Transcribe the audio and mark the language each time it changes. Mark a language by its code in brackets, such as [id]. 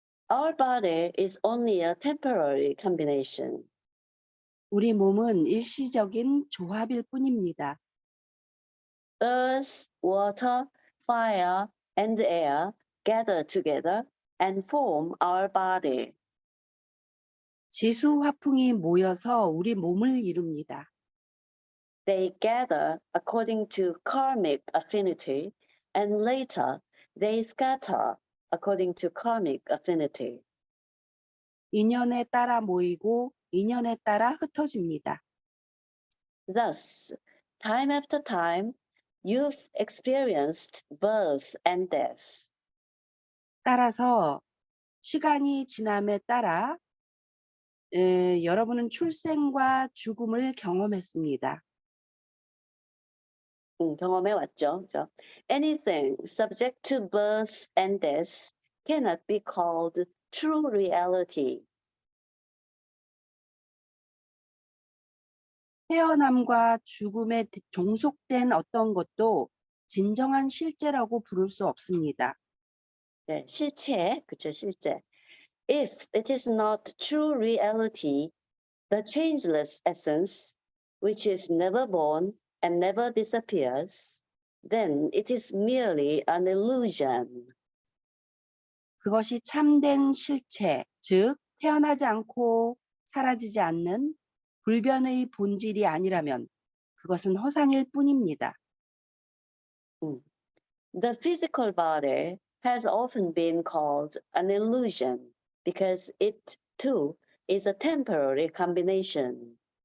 [en] Our body is only a temporary combination. [ko] 우리 몸은 일시적인 조합일 뿐입니다. [en] Earth, water, fire, and air gather together and form our body. [ko] 지수 화풍이 모여서 우리 몸을 이룹니다. [en] They gather according to karmic affinity, and later they scatter according to karmic affinity. [ko] 인연에 따라 모이고 인연에 따라 흩어집니다. [en] Thus, time after time, you've experienced birth and death. [ko] 따라서 시간이 지남에 따라 여러분은 출생과 죽음을 경험했습니다. 경험해 왔죠. 그죠? [en] Anything subject to birth and death cannot be called true reality. [ko] 태어남과 죽음에 종속된 어떤 것도 진정한 실제라고 부를 수 없습니다. 네, 실체, 그쵸, 실제. [en] If it is not true reality, the changeless essence, which is never born and never disappears, then it is merely an illusion. [ko] 그것이 참된 실체, 즉 태어나지 않고 사라지지 않는 불변의 본질이 아니라면 그것은 허상일 뿐입니다. [en] The physical body has often been called an illusion because it too is a temporary combination.